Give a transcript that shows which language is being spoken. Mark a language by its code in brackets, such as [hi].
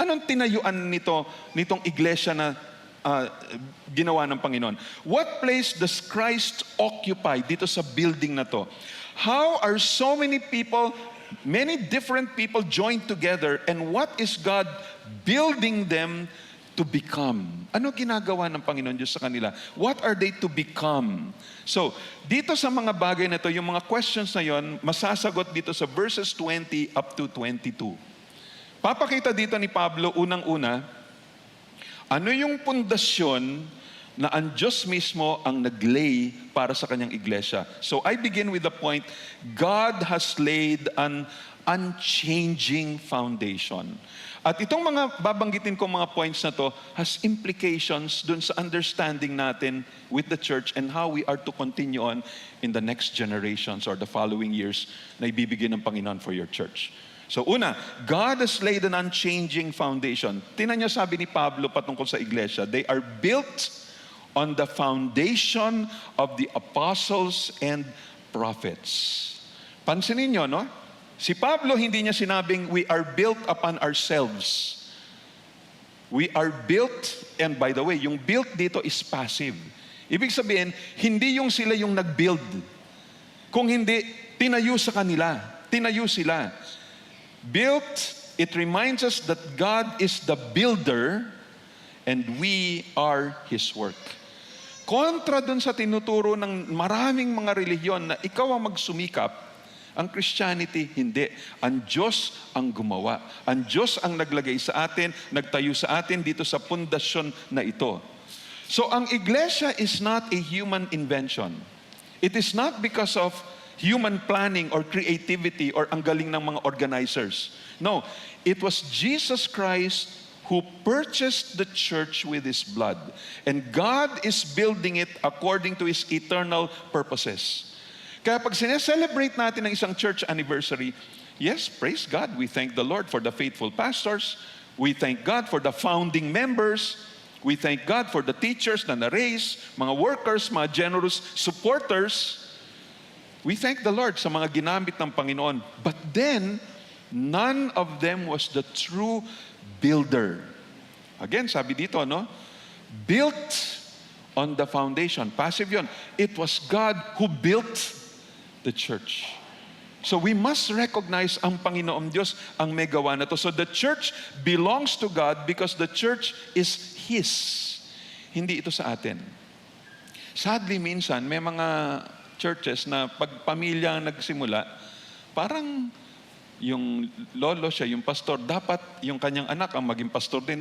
[tl] Anong tinayuan nitong iglesia na ginawa ng Panginoon? [en] What place does Christ occupy [tl] dito sa building na to? [en] How are so many people, many different people joined together, and what is God building them to become? [tl] Ano ginagawa ng Panginoon Diyos sa kanila? [en] What are they to become? [tl] So, dito sa mga bagay na to, yung mga questions na yon, masasagot dito sa verses 20 up to 22. Papakita dito ni Pablo, unang-una, ano yung pundasyon na ang Diyos mismo ang naglay para sa kanyang iglesia. [en] So, I begin with the point, God has laid an unchanging foundation. [tl] At itong mga babanggitin kong mga points na to [en] has implications dun sa understanding natin with the church and how we are to continue on in the next generations or the following years [tl] na ibibigay ng Panginoon [en] for your church. So una, God has laid an unchanging foundation. [tl] Tingnan niyo sabi ni Pablo patungkol sa iglesia, [en] they are built on the foundation of the apostles and prophets. [tl] Pansinin niyo, no? Si Pablo, hindi niya sinabing, [en] we are built upon ourselves. We are built, and by the way, yung built dito is passive. [tl] Ibig sabihin, hindi yung sila yung nag-build. Kung hindi, tinayo sa kanila. Tinayo sila. [en] Built, it reminds us that God is the builder and we are His work. [tl] Kontra dun sa tinuturo ng maraming mga relihiyon na ikaw ang magsumikap, ang Christianity, hindi. Ang Diyos ang gumawa. Ang Diyos ang naglagay sa atin, nagtayo sa atin dito sa pundasyon na ito. [en] So, ang iglesia is not a human invention. It is not because of human planning or creativity or [tl] ang galing ng mga organizers. [en] No, it was Jesus Christ who purchased the church with His blood. And God is building it according to His eternal purposes. [tl] Kaya pag sineselebrate natin ng isang church anniversary, [en] yes, praise God. We thank the Lord for the faithful pastors. We thank God for the founding members. We thank God for the teachers [tl] na na-raise, mga workers, [en] mga generous supporters. We thank the Lord [tl] sa mga ginamit ng Panginoon. [en] But then, none of them was the true builder. Again, sabi dito, no? Built on the foundation. Passive yun. It was God who built the church. So we must recognize [tl] ang Panginoong Diyos ang may gawa na to. [en] So the church belongs to God because the church is His. [tl] Hindi ito sa atin. [en] Sadly, [tl] minsan, may mga churches na pag pamilya ang nagsimula, parang yung lolo siya, yung pastor, dapat yung kanyang anak ang maging pastor din.